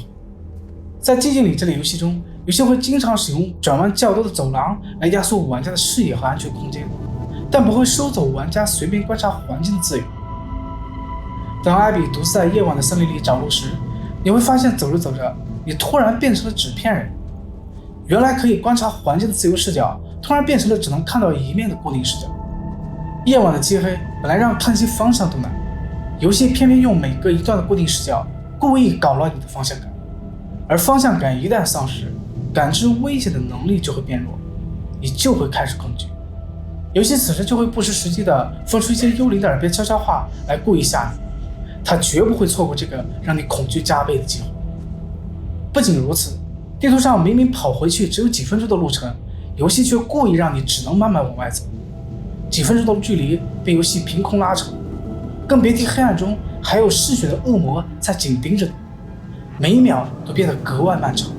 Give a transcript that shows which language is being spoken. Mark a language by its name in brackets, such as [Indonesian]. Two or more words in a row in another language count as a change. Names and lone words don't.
[Chinese] 在寂靜嶺這類遊戲中，遊戲會經常使用轉彎較多的走廊來壓縮玩家的視野和安全空間，但不會收走玩家隨便觀察環境的自由。當艾比獨自在夜晚的森林裡找路時，你會發現走着走着，你突然變成了紙片人。原來可以觀察環境的自由視角，突然变成了只能看到一面的固定视角。夜晚的漆黑本来讓看清方向都難，遊戏偏偏用每隔一段的固定视角，故意搞亂你的方向感。而方向感一旦喪失，感知危險的能力就會變弱，你就會開始恐懼。遊戲此時就會不失時機地放出一些幽靈的耳邊悄悄話來故意嚇你，他絕不會錯過這個讓你恐懼加倍的機會。不僅如此，地圖上明明跑回去只有幾分鐘的路程，遊戲卻故意讓你只能慢慢往外走，幾分鐘的距離被遊戲憑空拉長，更別提黑暗中還有嗜血的惡魔在緊盯着你，每一秒都變得格外漫長。